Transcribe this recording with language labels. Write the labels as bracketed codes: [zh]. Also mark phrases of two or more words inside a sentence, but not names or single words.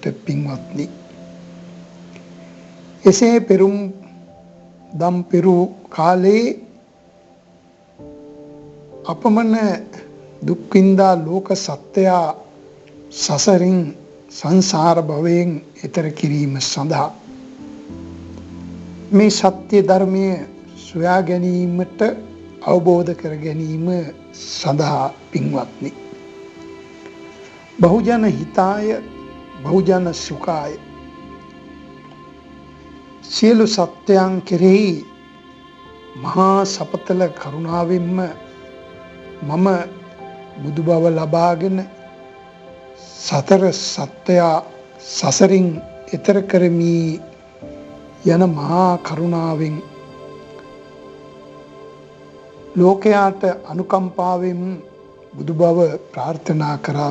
[si] පින්වත්නි, එසේ පෙරුම් දම් පෙරු කාලේ අපමණ දුක් විඳා ලෝක සත්‍යය සසරින් සංසාර භවයෙන් එතර කිරීම සඳහා මේ සත්‍ය ධර්මය සොයා ගැනීමට අවබෝධ කර ගැනීම සඳහා පින්වත්නි, [pi] බහුජන හිතාය බහුජන සුඛාය [si] සියලු සත්‍යයන් කෙරෙහි මහා සපතල කරුණාවෙන්ම මම බුදු බව ලබාගෙන සතර සත්‍යය සසරින් එතර කරමි යන මහා කරුණාවෙන් ලෝකයාට අනුකම්පාවෙන් බුදු බව ප්‍රාර්ථනා කරා.